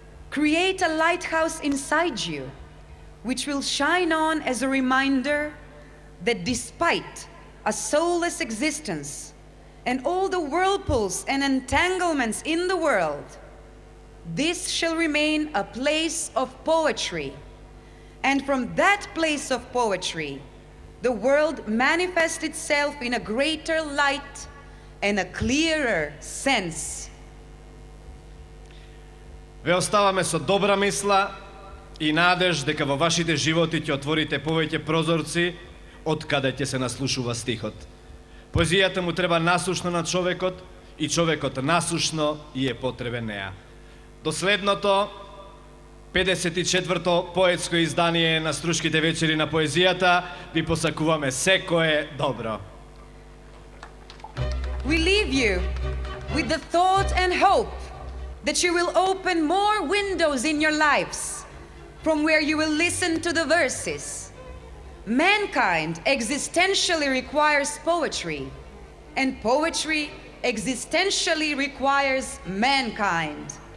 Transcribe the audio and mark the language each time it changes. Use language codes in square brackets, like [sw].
[en] create a lighthouse inside you, which will shine on as a reminder that despite a soulless existence and all the whirlpools and entanglements in the world, this shall remain a place of poetry. And from that place of poetry, the world manifests itself in a greater light and a clearer sense." [mk] Ве оставаме со добра мисла и надеж дека во вашите животи ќе отворите повеќе прозорци од каде ќе се наслушува стихот. Поезијата му треба насушно на човекот и човекот насушно и е потребен неа. До следното 54-то поетско издание на Стручките вечери на поезијата ви посакуваме секое добро. [en] We leave you with the thought and hope that you will open more windows in your lives from where you will listen to the verses. Mankind existentially requires poetry, and poetry existentially requires mankind.